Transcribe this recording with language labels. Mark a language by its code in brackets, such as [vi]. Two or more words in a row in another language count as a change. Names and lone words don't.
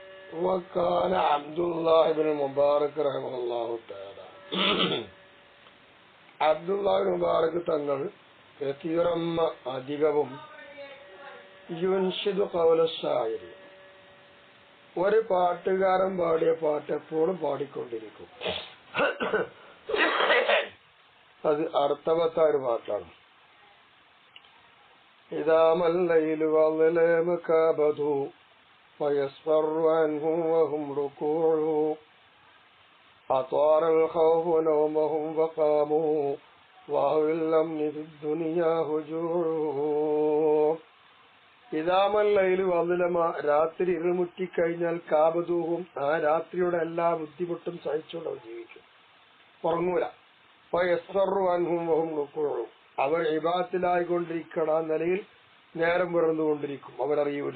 [ar] وكان عبد الله بن المبارك رحمه الله تعالى [ml] അബ്ദുല്ലാഹി മുബാറക് തങ്ങൾ അധികവും [ar] ينشد قول شاعر, [ml] ഒരു പാട്ടുകാരൻ പാടിയ പാട്ട് എപ്പോഴും പാടിക്കൊണ്ടിരിക്കും. അത് അർത്ഥവത്തായ ഒരു പാട്ടാണ്. [ar] إذا ما الليل أظلم كابدوه ويسفر عنه وهم ركوع أطار الخوف نومهم وقاموا وهو الأمن في الدنيا هجوع. إذا ما الليل أظلم, [ml] രാത്രി ഇരുൾമുറ്റിക്കഴിഞ്ഞാൽ കാബദൂഹും, ആ രാത്രിയുടെ എല്ലാ ബുദ്ധിമുട്ടും സഹിച്ചുകൊണ്ട് ജീവിക്കും, ഉറങ്ങൂല. [ar] ويسفر عنهم وهم ركوع, [ml] അവർ ഇബാദത്തിലായിക്കൊണ്ടിരിക്കണ നിലയിൽ നേരം പിറന്നുകൊണ്ടിരിക്കും, അവരറിയൂല.